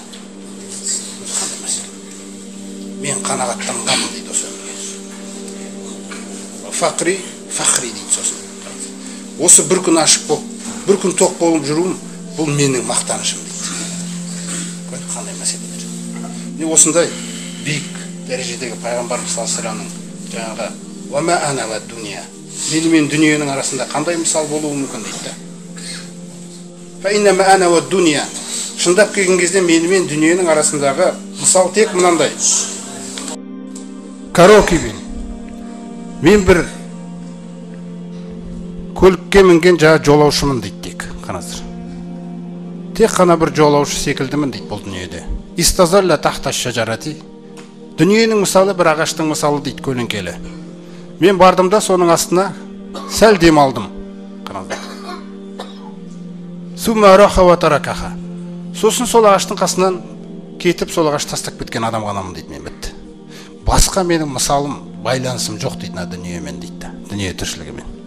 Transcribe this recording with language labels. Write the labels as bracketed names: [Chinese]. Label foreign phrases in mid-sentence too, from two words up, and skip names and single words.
[Kazakh] Мен қанағаттанғанмын дейді осы өмірге. Фақри дейді сосын. Осы бір күн ашық болып, бір күн тоқ болып жүруім, бұл менің мақтанышым дейді. Қандай мәселелер. Осындай биік дәрежедегі Пайғамбарымыз [Arabic] صلى الله عليه وسلم [Kazakh] жаңағы [Arabic] وما أنا والدنيا, [Kazakh] мені мен дүниенің арасында қандай мысал болуы мүмкін дейді. [Arabic] فإنما أنا والدنيا, [Kazakh] шындап келген кезде мені мен дүниенің арасындағы мысал тек мынандай. Карокибин, мен бір көлікке мінген жаңа жолаушымын дейді тек. Қараңыздар. Тек қана бір жолаушы секілдімін дейді бұл дүниеде. [Arabic] استظل تحت شجرة. [Kazakh] Дүниенің мысалы бір ағаштың мысалы дейді көлеңкелі. Мен бардым да соның астына сәл дем алдым. Қараңыздар. [Arabic] ثم راح وتركها. [Kazakh] Сосын сол ағаштың қасынан кетіп сол ағашты тастап кеткен адам ғанамын дейді, мен бітті. Басқа менің мысалым, байланысым жоқ дейді мына дүниемен дейді. Дүние тіршілігімен.